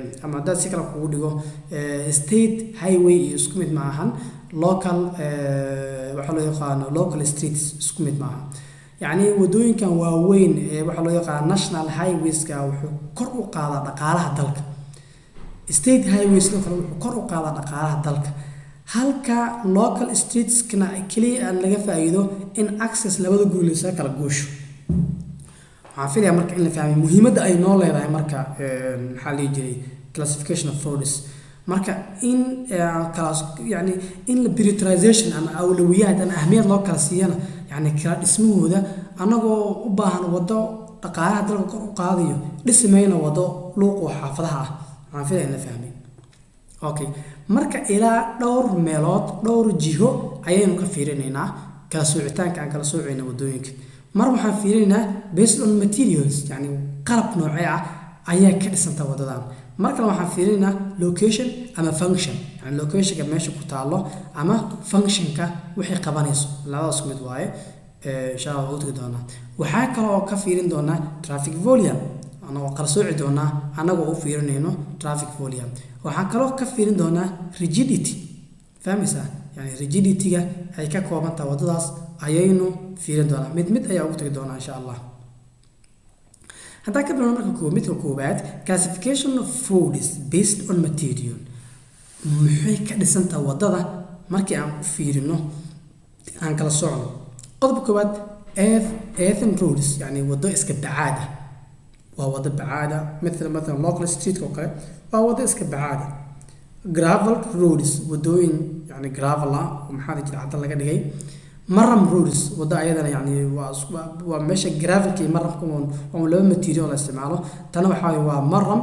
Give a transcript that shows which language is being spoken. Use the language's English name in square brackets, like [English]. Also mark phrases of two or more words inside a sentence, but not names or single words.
[Somali] ama dad si kala kugu dhigo [English] state highway [Somali] isku mid ma ahan local waxa loo yaqaan [English] local streets [Somali] isku mid ma aha yani wadooyinkan waaweyn waxa loo yaqaan [English] national highways [Somali] ka wuxuu kor u qaadaa dhaqaalaha dalka [English] state highways [Somali] kale wuxuu kor u qaadaa dhaqaalaha dalka halka [English] local streets [Somali] kana kaliya laga faa'iido in access labada guri la kala goosho waxaan filayaa marka in la fahmay muhiimadda ay noo leedahay marka maxaa la jiray [English] classification of roads [Somali] marka in yani in la prioritization ama awlawiyaad ama ahmiyad loo kala siiyana yani kala dhismahooda anagoo u baahan wado dhaqaalaha dalka kor u qaadayo dhismayna wado luuq oo xaafadaha ah waxaan filayaa in la fahmay okay marka ilaa dhowr meelood dhowr jiho ayaynu ka fiirinaynaa kala soocitaanka aan kala soocayna wadooyinka mar waxaan fiirinaynaa [English] based on materials [Somali] yani qalab noocee ah ayaa ka dhisanta wadadan mar kale waxaan fiirinaynaa location ama function yani locationka meesha ku taalo ama functionka wixii qabanayso labadaas mid waaye [Arabic] insha Allah [Somali] u tagi doonaa waxaa kale oo ka fiirin doonaa [English] traffic volume [Somali] anagoo kala sooci doonaa anagoo u fiirinayno [English] traffic volume [Somali] waxaan kaloo ka fiirin doonaa rigidity fahmaysaa yani rigidityga ay ka kooban tahay wadadaas ayaynu fiirin doonaa mid ayaa ugu tagi doonaa [Arabic] insha allah [Somali] haddaan ka bilowno marka midka koowaad [English] classification of roads based on material [Somali] maxay ka dhisan tahay wadada markii aan u fiirino aan kala socno qodobka koowaad [English] earthen roads [Somali] yani wado iska bacaada waa wado bacaada مثلا [English] local street [Somali] oo kale waa wado iska bacaada [English] gravel roads [Somali] wadooyin yani gravel ah oo maxaa jira cadda laga dhigay maram roads wado ayadana yani waa meesha gravelka iyo maramka oo laba material la isticmaalo tana waxa waa maram